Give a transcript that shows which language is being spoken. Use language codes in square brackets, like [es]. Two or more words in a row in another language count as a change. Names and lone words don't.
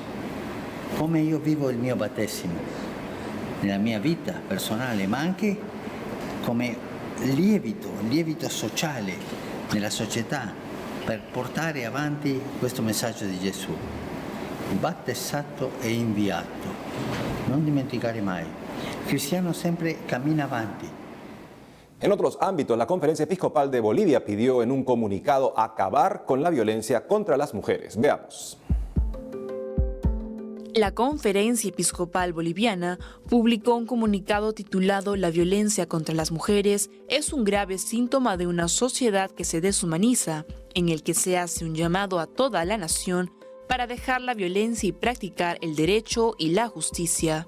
[it] Come io vivo il mio battesimo nella mia vita personale, ma anche come lievito sociale nella società per portare avanti questo messaggio di Gesù. Battezzato e inviato. Non dimenticare mai. Il cristiano sempre cammina avanti. [es] En otros ámbitos, la Conferencia Episcopal de Bolivia pidió en un comunicado acabar con la violencia contra las mujeres. Veamos. La Conferencia Episcopal Boliviana publicó un comunicado titulado «La violencia contra las mujeres es un grave síntoma de una sociedad que se deshumaniza», en el que se hace un llamado a toda la nación para dejar la violencia y practicar el derecho y la justicia.